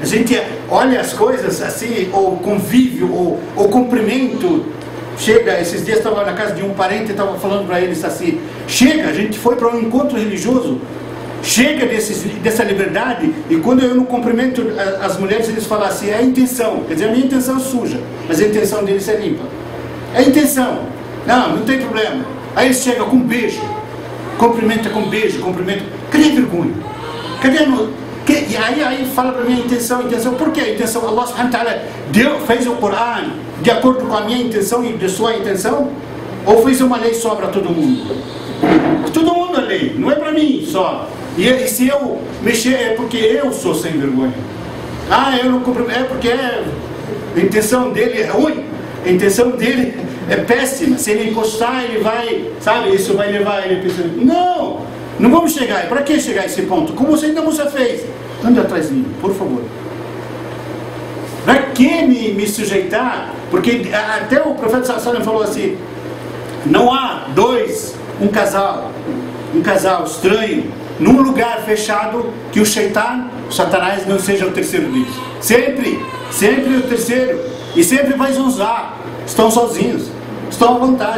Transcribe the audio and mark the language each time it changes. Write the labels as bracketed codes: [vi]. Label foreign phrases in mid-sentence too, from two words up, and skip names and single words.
[pt] gente olha as coisas assim, ou convívio, ou cumprimento, chega, esses dias estava na casa de um parente, estava falando para eles assim, chega, a gente foi para um encontro religioso, chega dessa liberdade, e quando eu não cumprimento as mulheres, eles falam assim, é a intenção, quer dizer, a minha intenção é suja, mas a intenção deles é limpa, é a intenção. Não tem problema. Aí eles chegam com beijo, cumprimenta com beijo, cadê a vergonha? E aí fala para mim a intenção, por que a intenção? [ar] الله سبحانه وتعالى [pt] fez o Corão de acordo com a minha intenção e de sua intenção? Ou fez uma lei só para todo mundo? Todo mundo é lei, não é para mim só. E se eu mexer é porque eu sou sem vergonha. Eu não cumprimento, é porque a intenção dele é ruim, a intenção dele é péssima, se ele encostar ele vai, sabe, isso vai levar ele a pensar, não vamos chegar, para que chegar a esse ponto? Como você ainda você fez? Anda atrás de mim, por favor. Para que me sujeitar Porque até o profeta [ar] صلى الله عليه وسلم [pt] falou assim: não há um casal estranho, num lugar fechado, que o Satanás não seja o terceiro deles. Sempre o terceiro. E sempre vai zonzar. Estão sozinhos, estão à vontade.